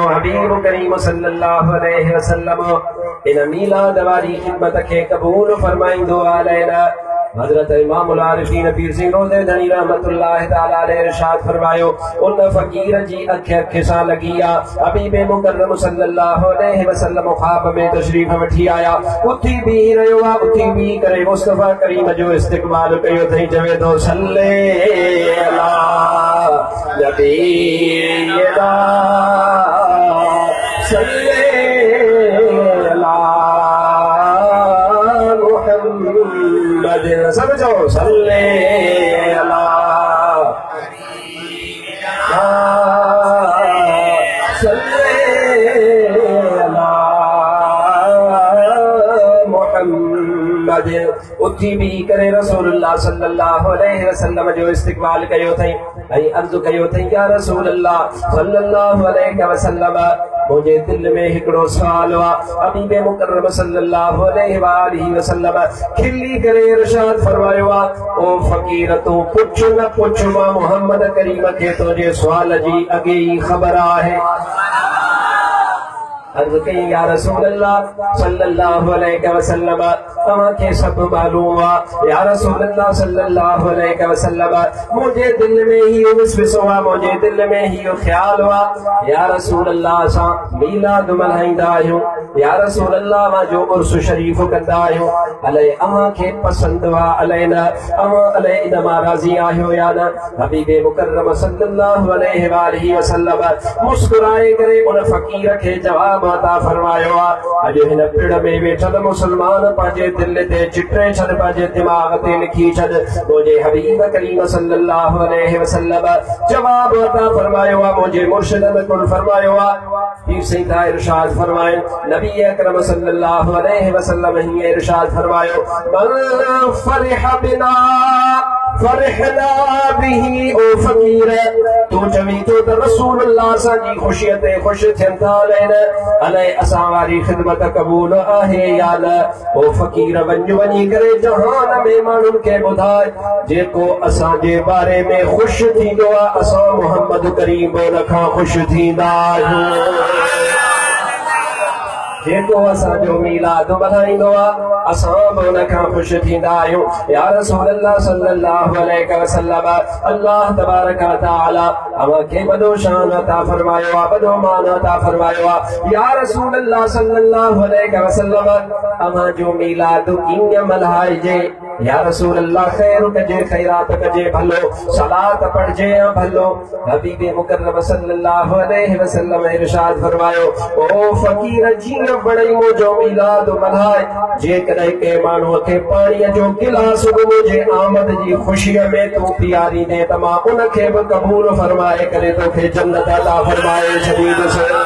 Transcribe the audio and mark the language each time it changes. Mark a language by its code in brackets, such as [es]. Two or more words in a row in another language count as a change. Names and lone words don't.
[sd] हबीब करीम सल्लल्लाहु अलैहि वसल्लम इन मीलाद वारी ख़िदमत खे क़बूल फरमाईंदो अलाए न हज़रत [ar] إمام العارفين [sd] पीर सिंह रोज़े धणी [ar] رحمة الله تعالى عليه [sd] इरशाद फरमायो उन फ़कीर जी अख सां लगी आहे हबीब मुकर्रम [ar] صلى الله عليه وسلم [sd] ख्वाब में तशरीफ़ वठी आया उथी बीह रहियो आहे उथी बीह करे मुस्तफ़ा करीम जो इस्तक़बाल कयो अथई चवे थो [ar] صل على نبينا صل على समझो صل على صل على محمد [sd] उथी भी करे रसूलुल्लाह [ar] صلى الله عليه وسلم [sd] जो इस्तक़बाल कयो अथई ऐं अर्ज़ कयो त [ar] يا رسول الله صلى الله عليه وسلم [sd] मुझे दिल में हिकड़ो सवाल हुआ। हबीब मुकर्रम [ar] صلى الله عليه وسلم [sd] खिली करे इरशाद फरमायो ओ फकीर तू पुछ न पुछ मां मोहम्मद करीम के तुझे सवाल जी अगे ही खबर आहे। अर्ज़ कई [ar] يا رسول الله صلى الله عليه وسلم [sd] तव्हां खे सब मालूम हुआ। [ar] يا رسول الله صلى الله عليه وسلم [sd] मुझे दिल में ही विश्वास हुआ, मुझे दिल में ही ख्याल हुआ। [ar] يا رسول الله [sd] असां मीलाद मल्हाईंदा आहियूं, [ar] يا رسول الله [sd] मां जो उर्स शरीफ कंदा आहियूं, अलाए अव्हां खे पसंद हुआ अलाए न, अव्हां अलाए इन मां राज़ी आहियो या न। हबीब मुकर्रम [ar] صلى الله عليه وسلم [sd] मुस्कुराए करे उन फकीर खे जवाब अता फरमायो अॼु हिन पिड़ में वेठल मुसलमान पंहिंजे दिल ते चिटे छॾ, पंहिंजे दिमाग़ ते लिखी छॾ। मुंहिंजे हबीब करीम [ar] صلى الله عليه وسلم [sd] जवाब अता फरमायो मुंहिंजे मुर्शिदन कुल फरमायो पीर सईदा इरशाद फरमाए नबी अकरम [ar] صلى الله عليه وسلم [sd] हीअं इरशाद फरमायो [ar] من فرح بنا فرحنا به [sd] ओ फकीर तू चवी तो त रसूलुल्लाह असांजी ख़ुशीअ ते ख़ुशि थियनि था अलाए असां वारी ख़िदमत क़बूल आहे या न। ओ फकीर वञी करे जहान में माण्हुनि खे ॿुधाए जेको असांजे बारे में ख़ुशि थींदो आहे असां मोहम्मद करीम उन खां ख़ुशि थींदा आहियूं। जेको असांजो मीलाद मल्हाईंदो आहे असां बि उन खां ख़ुशि थींदा आहियूं। [ar] يا رسول الله صلى الله عليه وسلم الله تبارك وتعالى [sd] अव्हां खे वॾो शान अता फरमायो आहे, वॾो मान अता फरमायो आहे। [ar] يا رسول الله صلى الله عليه وسلم [sd] अव्हां जो मीलाद कीअं मल्हाइजे। [ar] يا رسول الله [sd] ख़ैर कजे, ख़ैरात कजे, भलो सलात पढ़जे या भलो। हबीब मुकर्रम [ar] صلى الله عليه وسلم [sd] इरशाद फरमायो ओ फकीर जीअं बड़ई मुंहिंजो मीलाद मल्हाए जेकॾहिं के माण्हूअ खे पाणीअ जो गिलास बि मुंहिंजे आमद जी ख़ुशीअ में तूं पीआरींदे त मां उन खे बि क़बूल फरमाए करे तोखे जन्नत अता फरमाए छॾींदुसि।